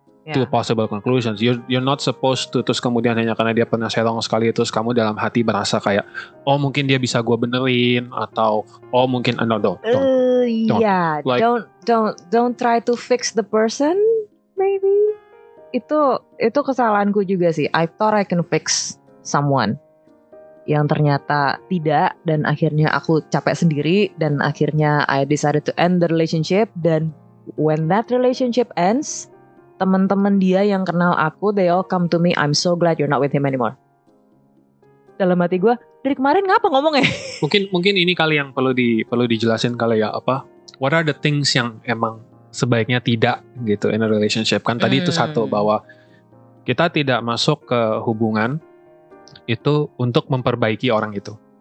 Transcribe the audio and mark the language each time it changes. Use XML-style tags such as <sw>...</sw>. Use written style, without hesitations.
<en>two possible conclusions. You're not supposed to</en> <id>terus kemudian hanya karena dia pernah serong sekali terus kamu dalam hati merasa kayak oh mungkin dia bisa gue benerin atau oh mungkin don't.</id> <en>Yeah, Like, don't try to fix the person.</en> <id>Maybe itu kesalahanku juga sih.</id> <en>I thought I can fix someone</en> <id>yang ternyata tidak, dan akhirnya</id> <en>aku capek sendiri, dan akhirnya I decided to end the relationship. Dan when that relationship ends,</en> <id>teman-teman dia yang kenal aku,</id> <en>they all come to me, I'm so glad you're not with him anymore.</en> <id>Dalam hati gue, dari kemarin ngapa ngomongnya? Mungkin ini kali yang perlu dijelasin kali ya, apa</id> <en>what are the things</en> <id>yang emang sebaiknya tidak gitu</id> <en>in a relationship.</en> <id>Kan tadi itu satu, bahwa kita tidak masuk ke hubungan itu untuk memperbaiki orang itu.</id>